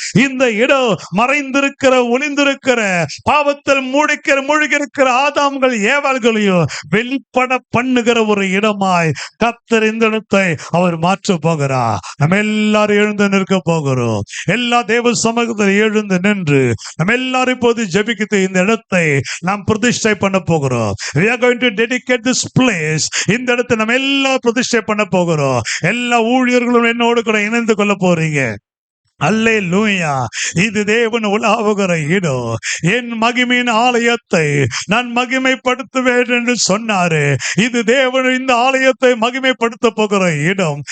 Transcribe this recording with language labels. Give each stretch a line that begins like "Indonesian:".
Tamil: இந்த இடம் மறைந்திருக்கிற, ஒளிந்திருக்கிற, பாவத்தில் மூழ்கிருக்கிற ஆதாம்கள் ஏவாள்களையும் வெளிப்பட பண்ணுகிற ஒரு இடமாய் கர்த்தர் இந்த இடத்தை அவர் மாற்ற போகிறார். நம்ம எல்லாரும் எழுந்து நிற்க போகிறோம். எல்லா தேவ சமூகத்தில் எழுந்து நின்று நம்ம எல்லாரும் இப்போது ஜெபிக்கிட்டு இந்த இடத்தை நாம் பிரதிஷ்டை பண்ண போகிறோம்.
English: We are going to dedicate this place.
Tamil: இந்த இடத்தை நம்ம எல்லாம் பிரதிஷ்டை பண்ண போகிறோம். எல்லா ஊழியர்களும் என்னோடு கூட இணைந்து கொள்ள போறீங்க. அல்லேலூயா. இது தேவன் உலாவுகிற இடம். என் மகிமையின் ஆலயத்தை நான் மகிமைப்படுத்துவேன் என்று சொன்னாரு. இது தேவன் இந்த ஆலயத்தை மகிமைப்படுத்த போகிற இடம்.